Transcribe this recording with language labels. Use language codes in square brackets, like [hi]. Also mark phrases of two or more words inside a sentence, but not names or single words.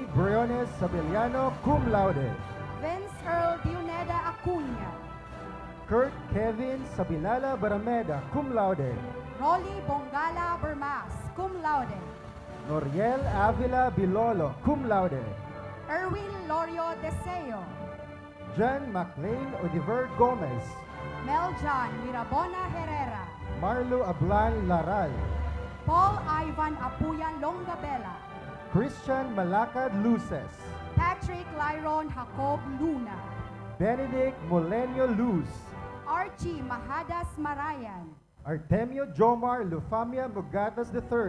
[en] Briones Sabeliano, [la] cum laude. [en] Vince Earl Dioneda Acuña. Kurt Kevin Sabilala Barameda, [la] cum laude. [en] Rolly Bongala Bermas, [la] cum laude. [en] Noriel Avila Bilolo, [la] cum laude. [en] Erwin Lorio Deseo. John McLean Odiver Gomez. Meljan Mirabona Herrera. Marlo Ablan Laral. Paul Ivan Apuyan Longabella. Christian Malacad Luces. Patrick Lyron Jacob Luna. Benedict Molenio Luz. Archie Mahadas Marayan. Artemio Jomar Lufamia Mugatas III.